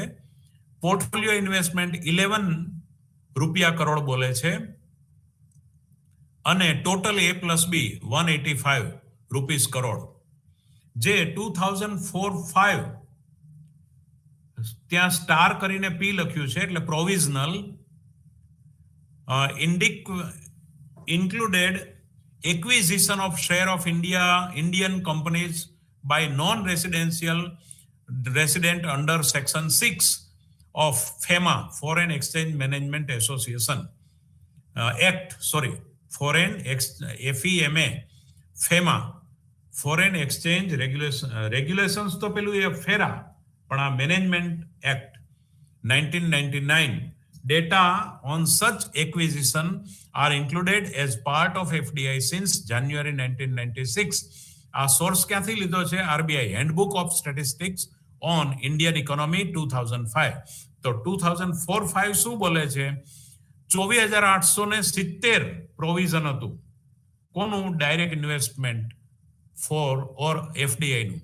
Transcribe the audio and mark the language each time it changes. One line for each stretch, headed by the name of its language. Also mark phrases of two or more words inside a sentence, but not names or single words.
English: portfolio investment
Gujarati: 11 રૂપિયા કરોડ બોલે છે અને ટોટલ A+B 185 રૂપીસ કરોડ, જે 2004-5 ત્યાં સ્ટાર કરીને P લખ્યું છે એટલે પ્રોવિઝનલ
English: included acquisition of share of Indian companies by resident under section 6 of FEMA Foreign Exchange Management Association Act,
Gujarati: FEMA Foreign Exchange Regulations તો પેલું એ ફેરા, પણ આ
English: management act
Gujarati: 1999.
English: Data on such acquisition are included as part of FDI since January 1996.
Gujarati: આ સોર્સ ક્યાંથી લીધો છે?
English: RBI Handbook of Statistics on Indian Economy 2005.
Gujarati: તો 2004-5 શું બોલે છે? 24,870 પ્રોવિઝન હતું. કોનું?
English: direct investment for or
Gujarati: FDI નું.